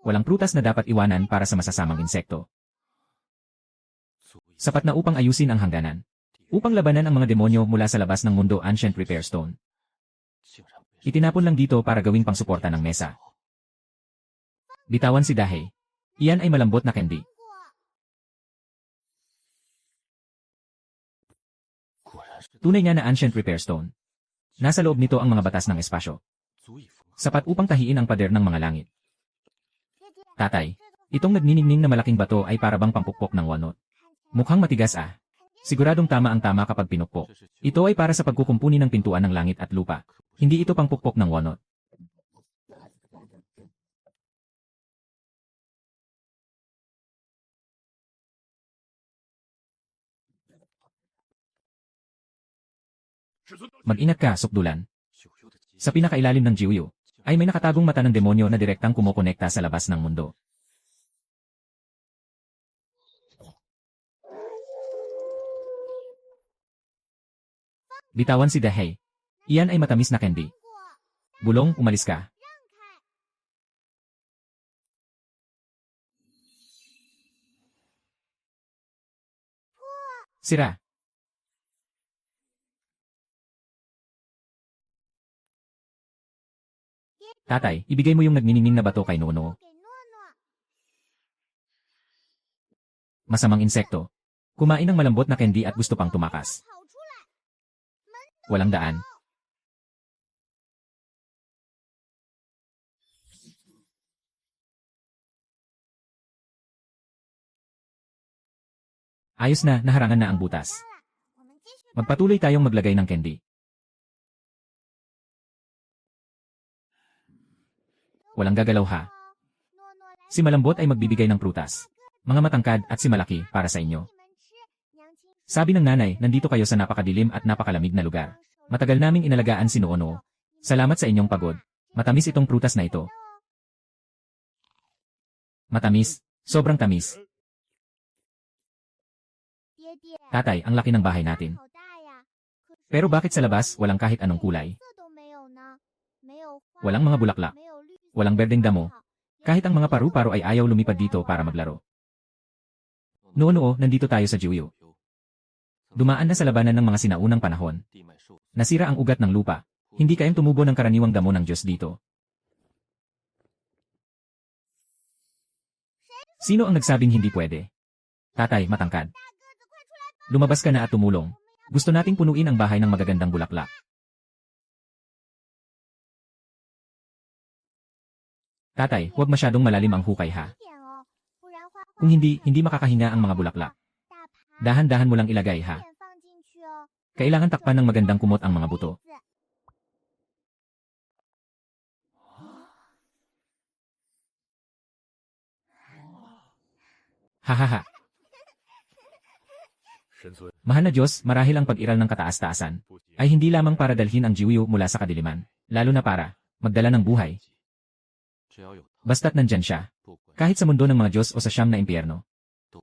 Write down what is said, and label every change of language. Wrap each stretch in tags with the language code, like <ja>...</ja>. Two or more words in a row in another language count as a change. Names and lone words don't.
<tl>Walang prutas na dapat iwanan para sa masasamang insekto.</tl> <zh>足以</zh> <tl>Sapat na upang ayusin ang hangganan. Upang labanan ang mga demonyo mula sa labas ng mundo Ancient Repair Stone.</tl> <zh>竟然被</zh> <tl>Itinapon lang dito para gawing pangsuporta ng mesa. Bitawan si Dahe. Iyan ay malambot na candy.</tl> <zh>果然是</zh> <tl>Tunay nga na Ancient Repair Stone. Nasa loob nito ang mga batas ng espasyo.</tl> <zh>足以符合</zh> <tl>Sapat upang tahiin ang pader ng mga langit.</tl> <zh>爹爹，</zh> <tl>Tatay, itong nagniningning na malaking bato ay parabang pampukpok ng walnut. Mukhang matigas ah. Siguradong tama ang tama kapag pinukpok.</tl> <zh>这是去</zh> <tl>Ito ay para sa pagkukumpuni ng pintuan ng langit at lupa. Hindi ito pangpukpok ng walnut. Mag-ingat ka, sukdulan.</tl> <zh>有幽的机</zh> <tl>Sa pinakailalim ng Jiuyu, ay may nakatagong mata ng demonyo na direktang kumokonekta sa labas ng mundo. Bitawan si Dahe. Iyan ay matamis na candy.</tl> <zh>过，</zh> <tl>Bulong, umalis ka.</tl> <zh>让开。</zh> <tl>Sira. Tatay, ibigay mo yung nagniningning na bato kay Nono.</tl> <zh>给诺诺，</zh> <tl>Masamang insekto. Kumain ng malambot na candy at gusto pang tumakas.</tl> <zh>跑出来！</zh> <tl>Walang daan. Ayos na, naharangan na ang butas.</tl> <zh>我们继续。</zh> <tl>Magpatuloy tayong maglagay ng candy. Walang gagalaw ha.</tl> <zh>诺诺来，</zh> <tl>Si Malambot ay magbibigay ng prutas. Mga matangkad at si Malaki para sa inyo.</tl> <zh>你们吃。娘亲</zh> <tl>Sabi ng nanay, nandito kayo sa napakadilim at napakalamig na lugar. Matagal naming inalagaan si Noono. Salamat sa inyong pagod. Matamis itong prutas na ito. Matamis. Sobrang tamis.</tl> <zh>爹爹，</zh> <tl>Tatay, ang laki ng bahay natin.</tl> <zh>好大呀！可是</zh> <tl>Pero bakit sa labas, walang kahit anong kulay?</tl> <zh>色都没有呢，没有花，</zh> <tl>Walang mga bulaklak.</tl> <zh>没有绿色，</zh> <tl>Walang berdeng damo.</tl> <zh>草</zh> <tl>Kahit ang mga paru-paro ay ayaw lumipad dito para maglaro. Noono, nandito tayo sa Jiuyu. Dumaan na sa labanan ng mga sinaunang panahon. 地脉受 Nasira ang ugat ng lupa. Hindi kayang tumubo ng karaniwang damo ng Diyos dito. Sino ang nagsabing hindi pwede? Tatay, matangkad.</tl> <zh>大个子，快出来帮！</zh> <tl>Lumabas ka na at tumulong. Gusto nating punuin ang bahay ng magagandang bulaklak. Tatay, huwag masyadong malalim ang hukay ha.</tl> <zh>一点哦，不然花花</zh> <tl>Kung hindi, hindi makakahinga ang mga bulaklak.</tl> <zh>大盘</zh> <tl>Dahan-dahan mo lang ilagay</tl> <zh>一</zh> <tl>ha.</tl> <zh>点放进去哦。</zh> <tl>Kailangan takpan ng magandang kumot ang mga buto.</tl> <zh>子 Hahaha. 神尊</zh> <tl>Mahal na Diyos, marahil ang pag-iral ng kataas-taasan</tl> <zh>不解</zh> <tl>ay hindi lamang para dalhin ang Jiuyu mula sa kadiliman, lalo na para magdala ng buhay.</tl> <zh>只要有</zh> <tl>Basta't nandyan siya,</tl> <zh>不管</zh> <tl>kahit sa mundo ng mga Diyos o sa siyam na impyerno.</tl> <zh>都不</zh>